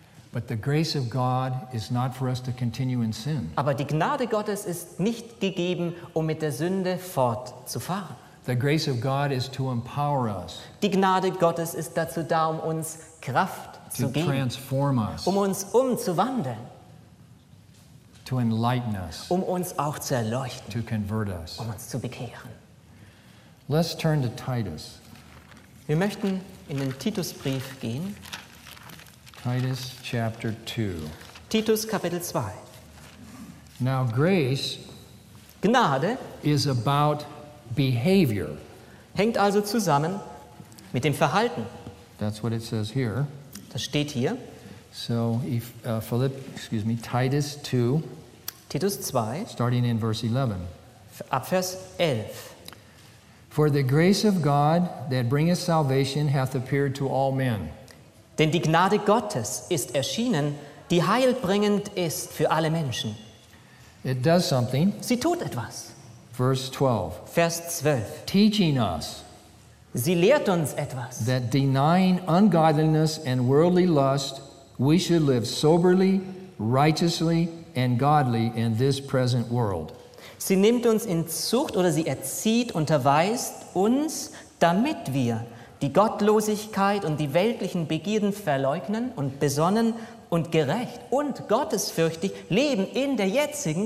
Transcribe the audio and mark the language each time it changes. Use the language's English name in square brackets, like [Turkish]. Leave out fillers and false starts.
[English] But the grace of God is not for us to continue in sin. [German] Aber die Gnade Gottes ist nicht gegeben, um mit der Sünde fortzufahren. [English] The grace of God is to empower us. [German] Die Gnade Gottes ist dazu da, um uns Kraft zu geben. [English] To transform us. [German] Um uns umzuwandeln. [English] To enlighten us. [German] Um uns auch zu erleuchten. [English] To convert us. [German] Um uns zu bekehren. [English] Let's turn to Titus. [German] Wir möchten in den Titusbrief gehen. [English] Titus chapter 2. [German] Titus Kapitel 2. [English] Now grace, [German] Gnade, [English] is about behavior. [German] Hängt also zusammen mit dem Verhalten. [English] That's what it says here. [German] Das steht hier. [English] So if Titus 2. [German] Titus 2. [English] Starting in verse 11. [German] Ab Vers 11. [English] For the grace of God that bringeth salvation hath appeared to all men. [German] Denn die Gnade Gottes ist erschienen, die heilbringend ist für alle Menschen. [English] It does something. [German] Sie tut etwas. [English] Verse 12. [German] Vers 12. [English] Teaching us. [German] Sie lehrt uns etwas. [English] That denying ungodliness and worldly lust, we should live soberly, righteously and godly in this present world. [German] Sie nimmt uns in Zucht oder sie erzieht, unterweist uns, damit wir die Gottlosigkeit und die weltlichen Begierden verleugnen und besonnen und gerecht und gottesfürchtig leben in der jetzigen Weltzeit.